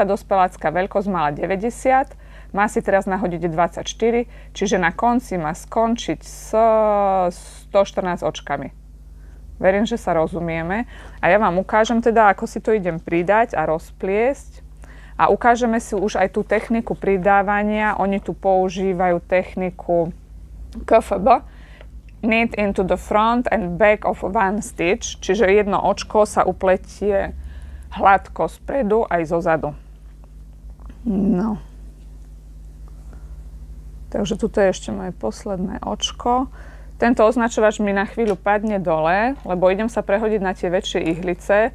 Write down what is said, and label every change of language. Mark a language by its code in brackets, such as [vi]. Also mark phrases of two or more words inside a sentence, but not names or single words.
[sk] dospelácka veľkosť mala 90, má si teraz nahodiť 24, čiže na konci má skončiť s 114 očkami. Verím, že sa rozumieme. A ja vám ukážem teda, ako si to idem pridať a rozpliesť. A ukážeme si už aj tú techniku pridávania. Oni tu používajú techniku KFB, [en] knit into the front and back of one stitch, [sk] čiže jedno očko sa upletie hladko spredu aj zozadu. No. Takže tuto je ešte moje posledné očko. Tento označovač mi na chvíľu padne dole, lebo idem sa prehodiť na tie väčšie ihlice.